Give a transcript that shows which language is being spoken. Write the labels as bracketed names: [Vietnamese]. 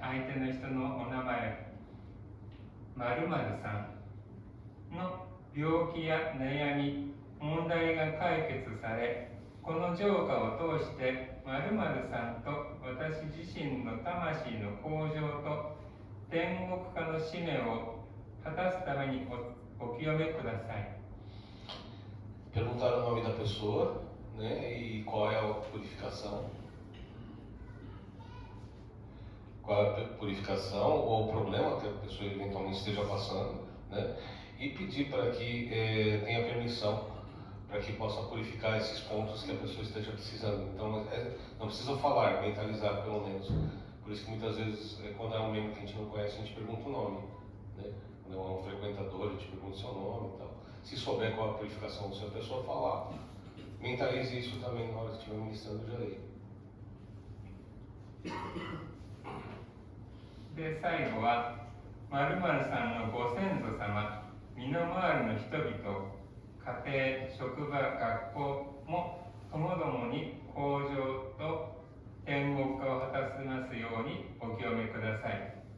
[Japanese] 相手の人のお名前、〇〇さんの病気や悩み、問題が解決され、この浄化を通して〇〇さんと私自身の魂の向上と天国化の使命を果たすためにお清めください。 [Portuguese] Perguntar o nome da pessoa, né, e qual é a purificação. Qual é a purificação ou o problema que a pessoa eventualmente esteja passando, né, e pedir para que tenha permissão para que possa purificar esses pontos que a pessoa esteja precisando. Então, não precisa falar, mentalizar pelo menos. Por isso que muitas vezes, quando é um membro que a gente não conhece, a gente pergunta o nome, né? Quando é um frequentador, a gente pergunta o seu nome e tal. Se souber qual é a purificação do seu, a pessoa falar. Mentalize isso também na hora que estiver ministrando o Jorei. [Japanese] で、最後は、〇〇さんのご先祖様、身の回りの人々、家庭、職場、学校もともどもに向上と天国化を果たしますようにお清めください。